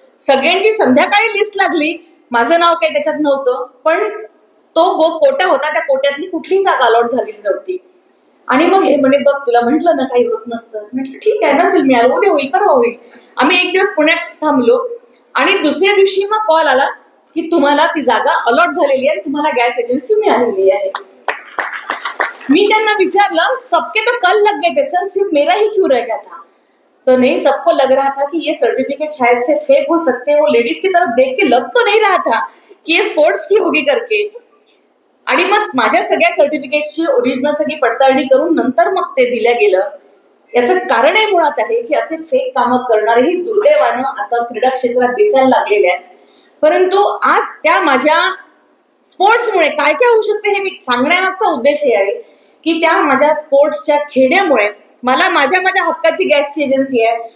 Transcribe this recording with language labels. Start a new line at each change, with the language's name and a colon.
Marathi: सगळ्यांची संध्याकाळी लिस्ट लागली, माझं नाव काही त्याच्यात नव्हतं, पण तो कोटा होता, त्या कोट्यातली कुठलीही जागा अलॉट झालेली नव्हती. आणि मग हे म्हणे बघ तुला म्हटलं ना काही होत नसतं. म्हटलं ठीक आहे, नसेल मिळालं, उद्या होईल, परवा होईल. आम्ही एक दिवस पुण्यात थांबलो, आणि दुसऱ्या दिवशी मग कॉल आला की तुम्हाला ती जागा अलॉट झालेली आहे, तुम्हाला गॅस एजन्सी मिळालेली आहे. मी त्यांना विचारलं,
Hindi: सबके तो कल लग गए थे सर, सिर्फ मेरा ही क्यों रह गया था? तो नहीं, सबको लग रहा था कि ये सर्टिफिकेट शायद से फेक हो सकते हैं. वो लेडीज की तरफ देख के लग तो नहीं रहा था की ये स्पोर्ट्स की होगी करके.
Marathi: आणि मग माझ्या सगळ्या सर्टिफिकेटची ओरिजिनल सगळी पडताळणी करून नंतर मग ते दिल्या गेलं. याचं कारण हे मुळात आहे की असे फेक कामं करणारेही दुर्दैवानं आता क्रीडा क्षेत्रात दिसायला लागलेले आहेत. परंतु आज त्या माझ्या स्पोर्ट्समुळे काय काय होऊ शकते हे मी सांगण्यामागचा उद्देश हे आहे की त्या माझ्या स्पोर्ट्सच्या खेळण्यामुळे मला माझ्या हक्काची गॅसची एजन्सी आहे.